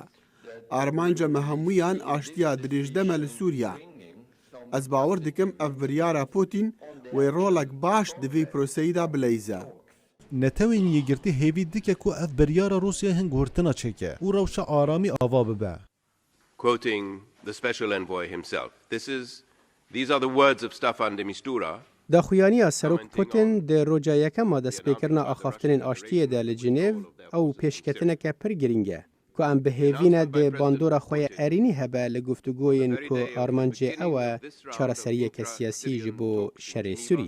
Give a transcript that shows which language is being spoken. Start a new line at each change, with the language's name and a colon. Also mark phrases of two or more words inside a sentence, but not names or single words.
Kurdish: Armanca me hemûyan aştiya dirêjdeme li Sûriya. Ez bawer dikim ev biryara Putin wê rolek baş di vê proseyî de bileyze. Netewên Yêgirtî hêvî dike ku ev biryara Rusyayê hin guhirtina çêke û rewşa aramî ava bibe.
English: Quoting the special envoy himself, these are the words of Stefan de Mistura.
Kurdish: Daxuyaniya serok Putin de roja yekema destpêkirina axaftinên aştiyê de li Cinev ew pêşketineke pir giring e. Ku em bihêvîne de bandora xwe ye erînî hebe li guftugûyên ku armancê ew e çareseriyeke siyasî ji bo şerê Sûriyê.